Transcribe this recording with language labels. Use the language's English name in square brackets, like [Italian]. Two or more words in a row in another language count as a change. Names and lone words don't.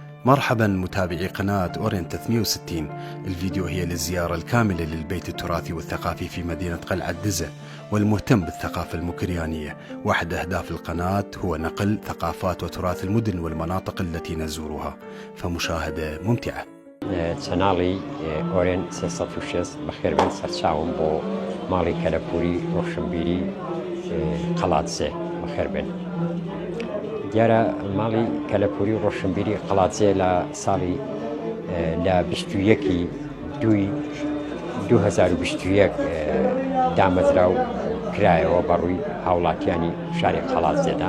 [Arabic] مرحبا متابعي قناة أورين 360. الفيديو هي للزيارة الكاملة للبيت التراثي والثقافي في مدينة قلعة دزة، والمهتم بالثقافة المكريانية. واحد أهداف القناة هو نقل ثقافات وتراث المدن والمناطق التي نزورها، فمشاهدة ممتعة. [Central Kurdish] چەناڵی ئۆرێن 306 بەخێربێن سەرچاوم بۆ ماڵی کەلەپوری ڕۆشنبیری قەڵاتزێ بەخێربێن. دیارە ماڵی کەلەپوری ڕۆشنبیری قەڵاتزێ لە ساڵی لە 21 دوی 2021 دامەزرا و کرایەوە بەڕووی هاوڵاتیانی شاری قەڵاتزێدا.